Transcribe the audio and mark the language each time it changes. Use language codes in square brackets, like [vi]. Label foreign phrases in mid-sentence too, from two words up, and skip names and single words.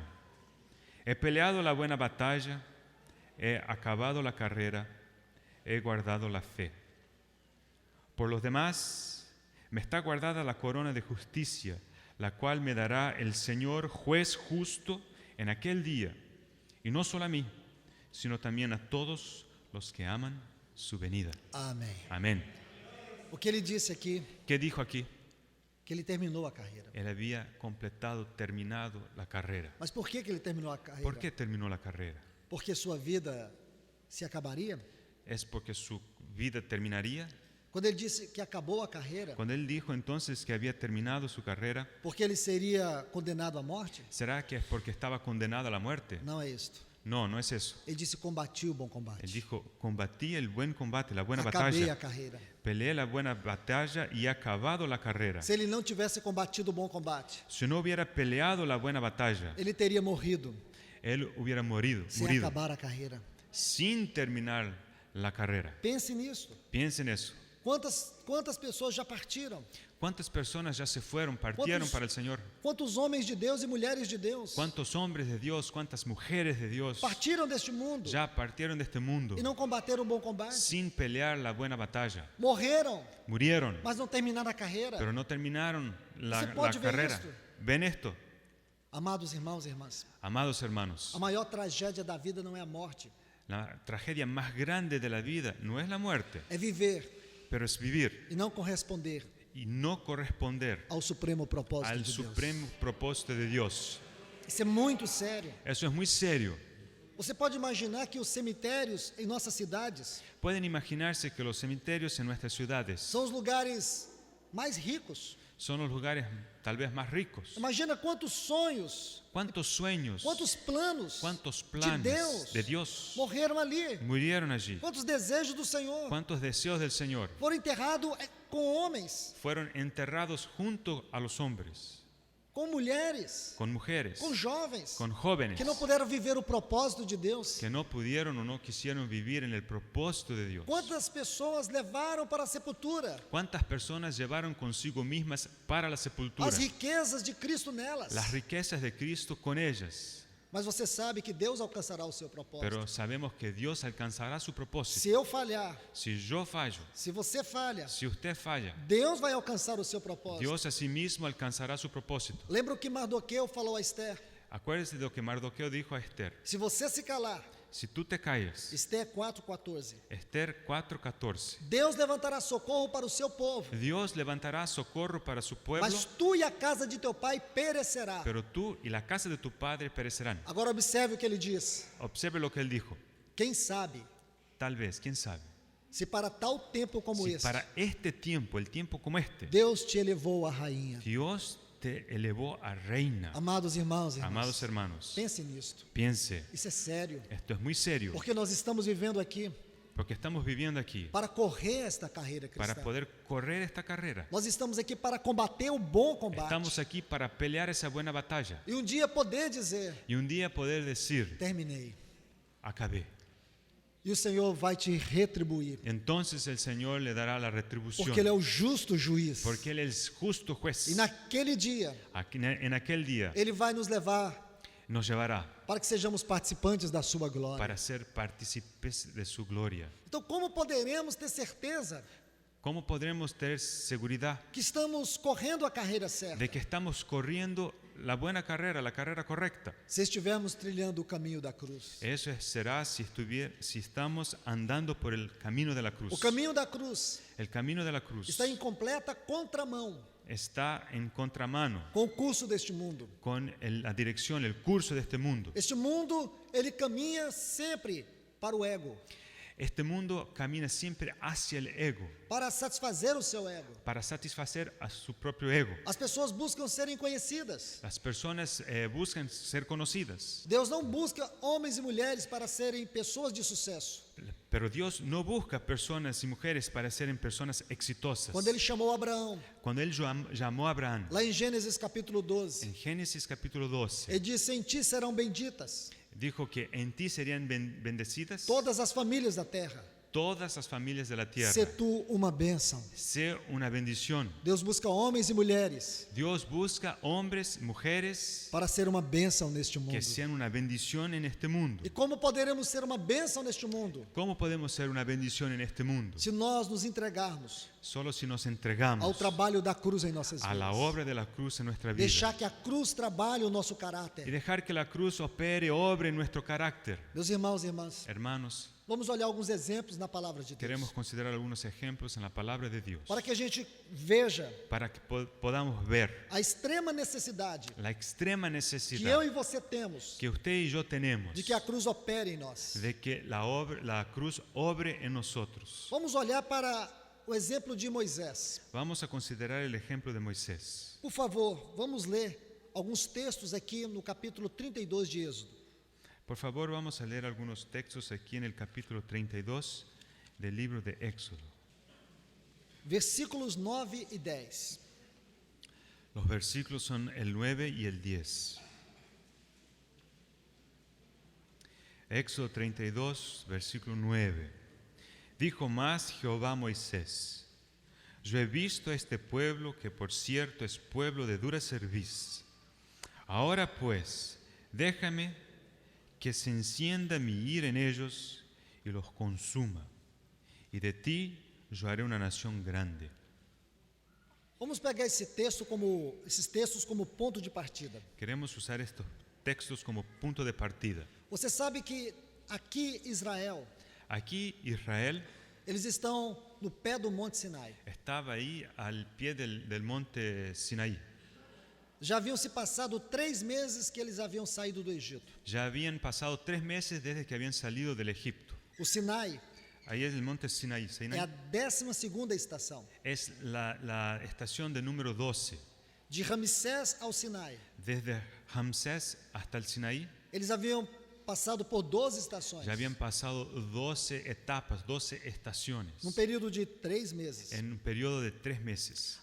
[es] He peleado la buena batalla, he acabado la carrera, he guardado la fe. Por los demás, me está guardada la corona de justicia, la cual me dará el Señor juez justo en aquel día, y no solo a mí, sino también a todos los que aman su venida. [pt] Amém. [es] Amén. [pt] O que ele disse aqui, [es] ¿Qué dijo aquí? [pt] que ele terminou a carreira. [es] Él había terminado la carrera. [pt] Mas por que ele terminou a carreira? [es] ¿Por qué terminó la carrera? [pt] Porque sua vida se acabaria? [es] ¿Es porque su vida terminaría? [pt] Quando ele disse que acabou a carreira, [es] Cuando él dijo entonces que había terminado su carrera, [pt] porque ele seria condenado à morte? [es] ¿será que es porque estaba condenado a la muerte? [pt] Não é isto. [es] No, no es eso. [pt] Ele disse: combati o bom combate. [es] Él dijo, combatí el buen combate, la buena [pt] Acabei a [es] batalla, [pt] carreira. [es] peleé la buena batalla y he acabado la carrera. [pt] Se ele não tivesse combatido o bom combate, [es] Si no hubiera peleado la buena batalla, [pt] ele teria morrido [es] él hubiera morido [pt] sem acabar a carreira. [es] sin terminar la carrera. [pt] Pense nisso. [es] Piensen eso. [pt] Quantas pessoas já partiram? [es] ¿Cuántas personas ya se fueron, partieron ¿Cuántos- para el Señor? [pt] Quantos homens de Deus e mulheres de Deus [es] ¿Cuántos hombres de Dios, cuántas mujeres de Dios [pt] partiram deste mundo [es] ya partieron de este mundo [pt] e não combateram o bom combate? [es] sin pelear la buena batalla? [pt] Morreram, [es] Murieron, [pt] mas não terminaram a carreira. [es] pero no terminaron la [pt] Você pode ver [es] carrera. esto? ¿Ven esto? [pt] Amados irmãos e irmãs, [es] Amados hermanos, [pt] a maior tragédia da vida não é a morte, [es] la tragedia más grande de la vida no es la muerte, [pt] é viver [es] pero es vivir [pt] e não corresponder [es] y no corresponder [pt] ao supremo propósito [es] al [pt] de Deus. [es] supremo propósito de Dios. [pt] Isso é muito sério. [es] Eso es muy serio. [pt] Você pode imaginar que os cemitérios em nossas cidades [es] Pueden imaginarse que los cementerios en nuestras ciudades [pt] são os lugares mais ricos. [es] son los lugares tal vez más ricos. [pt] Imagina quantos sonhos, [es] ¿Cuántos sueños, [pt] quantos planos [es] cuántos [pt] de [es] planes [pt] Deus [es] de Dios [pt] morreram ali. [es] murieron allí? [pt] Quantos desejos do Senhor [es] ¿Cuántos deseos del Señor [pt] foram enterrados com homens, [es] fueron enterrados junto a los hombres, [pt] com mulheres, [es] con mujeres, [pt] com jovens, [es] con jóvenes [pt] que não puderam viver o propósito de Deus? [es] que no pudieron o no quisieron vivir en el propósito de Dios? [pt] Quantas pessoas levaram para a sepultura [es] ¿Cuántas personas llevaron consigo mismas para la sepultura [pt] as riquezas de Cristo nelas? [es] las riquezas de Cristo con ellas? [pt] Mas você sabe que Deus alcançará o seu propósito. [es] Pero sabemos que Dios alcanzará su propósito. [pt] Se eu falhar, [es] Si yo fallo, [pt] se você falha, [es] si usted falla, [pt] Deus vai alcançar o seu propósito. [es] Dios a sí mismo alcanzará su propósito. [pt] Lembra o que Mardoqueu falou a Esther? [es] Acuérdese de lo que Mardoqueo dijo a Esther. [pt] Se você se calar, [es] Si tú te callas, [pt] Esther 4:14. [es] Esther 4:14, [pt] Deus levantará socorro para o seu povo, [es] Dios levantará socorro para su pueblo, [pt] mas tu e a casa de teu pai perecerá. [es] pero tú y la casa de tu padre perecerán. [pt] Agora observe o que ele diz. [es] Observe lo que él dijo. [pt] Quem sabe [es] Tal vez, quién sabe, [pt] se para tal tempo como [es] si [pt] esse, [es] para este tiempo, el tiempo como este, [pt] Deus te elevou a rainha. [es] Dios te elevó a reina. [pt] Amados irmãos e irmãs, [es] Amados hermanos, [pt] pense nisto. [es] piense, [pt] Isso é sério, [es] esto es muy serio, [pt] porque nós estamos vivendo aqui [es] porque estamos viviendo aquí [pt] para correr esta carreira [es] para [pt] cristã. [es] poder correr esta carrera. [pt] Nós estamos aqui para combater o bom combate. [es] Estamos aquí para pelear esa buena batalla [pt] E um dia poder dizer, [es] y un día poder decir, [pt] terminei. [es] acabé. [pt] E o Senhor vai te retribuir, [es] Entonces el Señor le dará la retribución, [pt] porque Ele é o justo juiz. [es] porque Él es justo juez. [pt] E naquele dia, [es] En aquel día [pt] Ele vai nos levar [es] nos llevará [pt] para que sejamos participantes da sua glória. [es] para ser partícipes de su gloria. [pt] Então, como poderemos ter certeza [es] ¿Cómo podremos tener seguridad [pt] que estamos correndo a carreira certa? [es] de que estamos corriendo la buena carrera, la carrera correcta? [pt] Se estivermos trilhando o caminho da cruz. [es] Eso será si estamos andando por el camino de la cruz. [pt] O caminho da cruz [es] El camino de la cruz [pt] está em completa contramão [es] está en contramano [pt] com o curso deste mundo. [es] con la dirección, el curso de este mundo. [pt] Este mundo, ele caminha sempre para o ego, [es] Este mundo camina siempre hacia el ego, [pt] para satisfazer o seu ego. [es] para satisfacer a su propio ego. [pt] As pessoas buscam serem conhecidas. [es] Las personas buscan ser conocidas, [pt] Deus não busca homens e mulheres para serem pessoas de sucesso. [es] pero Dios no busca personas y mujeres para ser personas exitosas. [pt] Quando ele chamou Abraão, [es] Cuando Él llamó a Abraham, [pt] lá em Gênesis capítulo 12, [es] en Génesis capítulo 12, [pt] ele disse: em ti serão benditas [es] dijo que en ti serían bendecidas [pt] todas as famílias da terra. [es] todas las familias de la tierra. [pt] Sê tu uma bênção. [es] Sé una bendición. [pt] Deus busca homens e mulheres [es] Dios busca hombres, mujeres [pt] para ser uma bênção neste mundo. [es] que sean una bendición en este mundo. [pt] E como poderemos ser uma bênção neste mundo? [es] ¿Cómo podemos ser una bendición en este mundo? [pt] Se nós nos entregarmos [es] Solo si nos [pt] ao [es] entregamos [pt] trabalho da cruz em nossas [es] a la [pt] vidas. [es] obra de la cruz en nuestra vida [pt] Deixar que a cruz trabalhe o nosso [es] y [pt] caráter. [es] dejar que la cruz opere, obre en nuestro carácter. [pt] Meus irmãos e irmãs, [es] Hermanos, [pt] vamos olhar alguns exemplos na palavra de Deus, [es] queremos considerar algunos ejemplos en la palabra de Dios [pt] para que a gente veja [es] para que podamos ver [pt] a extrema necessidade [es] la extrema [pt] que [es] necesidad [pt] eu e você temos [es] que usted y yo tenemos [pt] de que a cruz opere em nós. [es] de que la cruz obre en nosotros. [pt] Vamos olhar para o exemplo de Moisés. [es] Vamos a considerar el ejemplo de Moisés. [pt] Por favor, vamos ler alguns textos aqui no capítulo 32 de Êxodo. [es] Por favor, vamos a leer algunos textos aquí en el capítulo 32 del libro de Éxodo. [pt] Versículos 9 e 10. [es] Los versículos son el 9 y el 10. Éxodo 32, versículo 9. Dijo más Jehová a Moisés: yo he visto a este pueblo, que por cierto es pueblo de dura cerviz. Ahora pues, déjame que se encienda mi ira en ellos y los consuma, y de ti yo haré una nación grande. [pt] Vamos pegar esses textos como ponto de partida. [es] Queremos usar estos textos como punto de partida. [pt] Você sabe que aqui Israel, [es] Aquí Israel [pt] Eles estão no pé do Monte Sinai. [es] Estaba ahí al pie del monte Sinaí. [pt] Já haviam se passado 3 meses que eles haviam saído do Egito. [es] Ya habían pasado 3 meses desde que habían salido del Egipto. [pt] O Sinai [es] Ahí es el monte Sinaí. [pt] é a 12ª estação. [es] Es la estación de número 12. [pt] De Ramsés ao Sinai. [es] Desde Ramsés hasta el Sinaí [pt] Eles haviam passado por 12 estações. [es] ya habían pasado 12 etapas, 12 estaciones, [pt] Num período de 3 meses. [es] en un periodo de 3 meses.